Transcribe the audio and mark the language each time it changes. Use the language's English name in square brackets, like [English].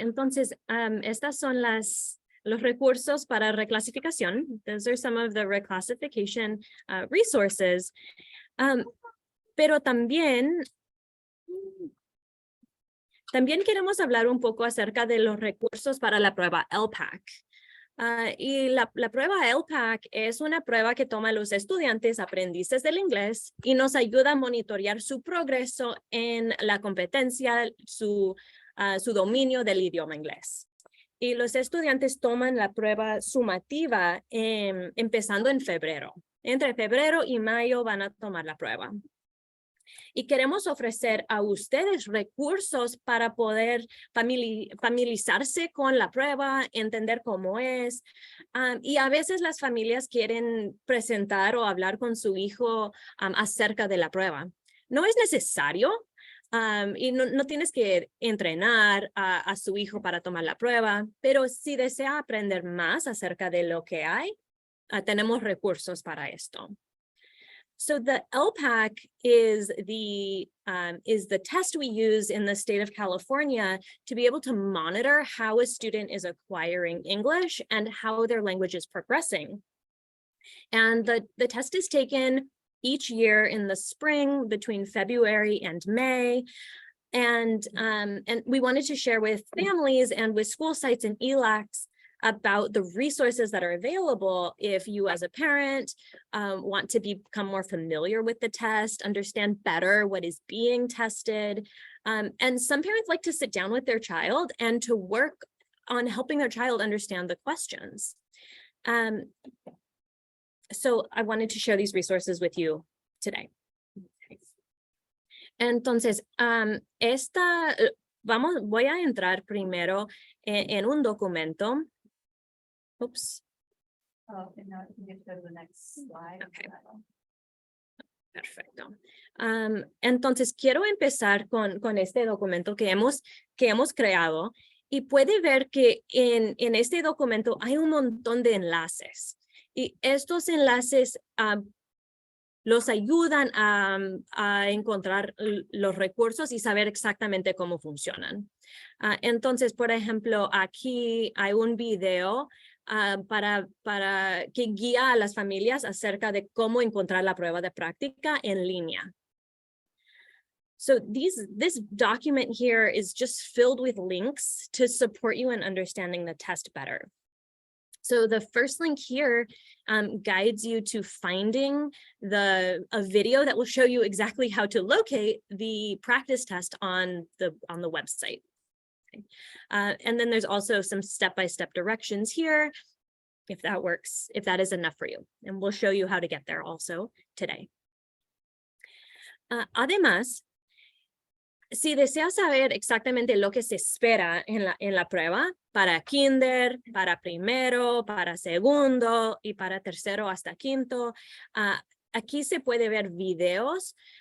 [Spanish] Entonces, estas son los recursos para reclasificación. [English] Those are some of the reclassification resources. [Spanish] Pero también queremos hablar un poco acerca de los recursos para la prueba LPAC. Y la prueba LPAC es una prueba que toma a los estudiantes aprendices del inglés y nos ayuda a monitorear su progreso en la competencia, su dominio del idioma inglés. Y los estudiantes toman la prueba sumativa empezando en febrero. Entre febrero y mayo van a tomar la prueba. Y queremos ofrecer a ustedes recursos para poder familiarizarse con la prueba, entender cómo es. Y a veces las familias quieren presentar o hablar con su hijo acerca de la prueba. No es necesario y no tienes que entrenar a su hijo para tomar la prueba, pero si desea aprender más acerca de lo que hay, tenemos recursos para esto. [English] So the LPAC is the test we use in the state of California to be able to monitor how a student is acquiring English and how their language is progressing. And the test is taken each year in the spring between February and May. And we wanted to share with families and with school sites and ELACs about the resources that are available if you as a parent want to become more familiar with the test, understand better what is being tested. And some parents like to sit down with their child and to work on helping their child understand the questions. So I wanted to share these resources with you today. [Spanish] Entonces, voy a entrar primero en un documento. Oops. [English] Oh, and now you get to go to the next slide. [Spanish] Okay. Perfecto. Entonces, quiero empezar con este documento que hemos creado y puede ver que en este documento hay un montón de enlaces y estos enlaces los ayudan a encontrar los recursos y saber exactamente cómo funcionan. Entonces, por ejemplo, aquí hay un video para que guía a las familias acerca de cómo encontrar la prueba de práctica en línea. [English] So this document here is just filled with links to support you in understanding the test better. So the first link here guides you to finding a video that will show you exactly how to locate the practice test on the website. Okay. And then there's also some step-by-step directions here, if that works, if that is enough for you. And we'll show you how to get there also today. [Spanish] Además, si deseas saber exactamente lo que se espera en la prueba para kinder, para primero, para segundo y para tercero hasta quinto, aquí se puede ver videos.